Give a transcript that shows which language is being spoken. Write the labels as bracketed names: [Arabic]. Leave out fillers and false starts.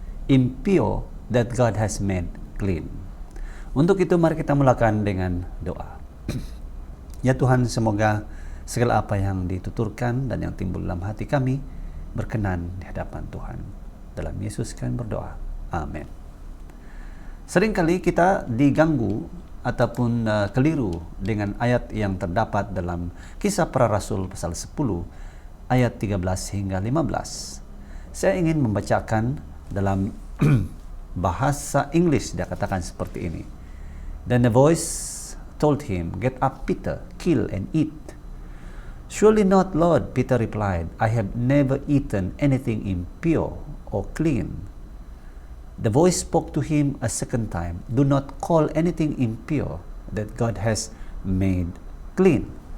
[English] Impure that God has made clean. [Malay] Untuk itu mari kita mulakan dengan doa. Ya Tuhan, semoga segala apa yang dituturkan dan yang timbul dalam hati kami berkenan di hadapan Tuhan. Dalam Yesus kami berdoa. Amin. Seringkali kita diganggu ataupun keliru dengan ayat yang terdapat dalam Kisah Para Rasul pasal 10 ayat 13 hingga 15. Saya ingin membacakan dalam bahasa Inggris. Dia katakan seperti ini. [English] Then the voice told him, "Get up, Peter, kill and eat." "Surely not, Lord," Peter replied. "I have never eaten anything impure or clean." The voice spoke to him a second time, "Do not call anything impure that God has made clean."